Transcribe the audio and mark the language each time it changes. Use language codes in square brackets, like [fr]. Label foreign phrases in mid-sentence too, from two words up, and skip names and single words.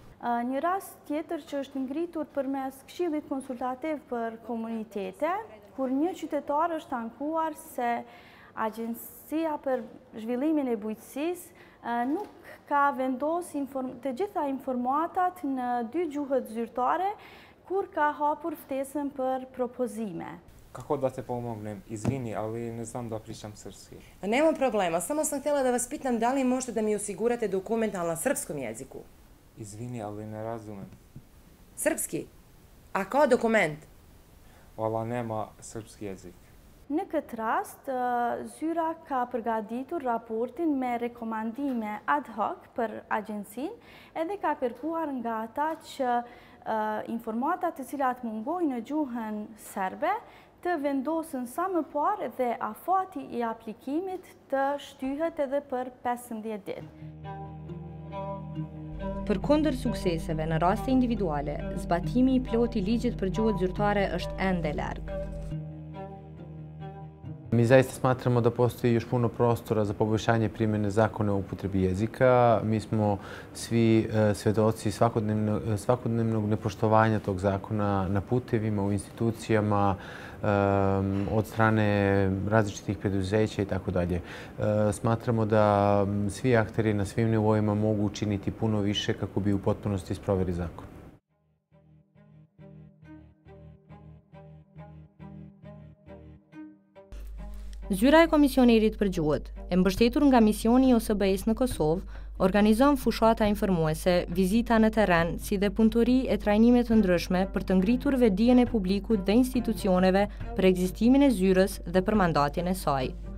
[sq] Një rast tjetër që është ngritur përmes Këshillit Konsultativ për Komunitete, kur një qytetar është ankuar se Agjencia për Zhvillimin e Bujqësisë nuk ka vendos të gjitha informatat në 2 gjuhët zyrtare, kur ka hapur ftesën për propozime. [sr] Kako da te pomognem? Izvini, ali ne znam da pričam srpski. Nema problema, samo sam htjela da vas pitam da li možete da mi osigurate dokument na srpskom jeziku. Izvini, ali ne razumem. Srpski? A kao dokument? valla nema srpski jezik. [sq] Në këtë rast, zyra ka përgatitur raportin me rekomandime ad hoc për agjencinë edhe ka kërkuar nga ata që informatat të cilat mungojnë në gjuhën serbe të vendosën sa më parë dhe afati i aplikimit të shtyhet edhe për 15 ditë. Përkundër sukseseve në raste individuale, zbatimi i plot i ligjit për gjuhët zyrtare është ende larg. [sr] Mi zaista smatramo da postoji još puno prostora za poboljšanje primjene zakona o upotrebi jezika. Mi smo svi svedoci svakodnevnog nepoštovanja tog zakona na putevima, u institucijama, od strane različitih preduzeća i tako dalje. Smatramo da svi akteri na svim nivoima mogu učiniti puno više kako bi u potpunosti sproveli zakon. [sq] Zyra e Komisionerit për Gjuhët, e mbështetur nga misioni i OSBE-s në Kosovë, organizon fushata informuese, vizita në terren, si dhe punëtori e trajnime të ndryshme për të ngritur vetdijen e publikut dhe institucioneve për ekzistimin e zyrës dhe për mandatin e saj.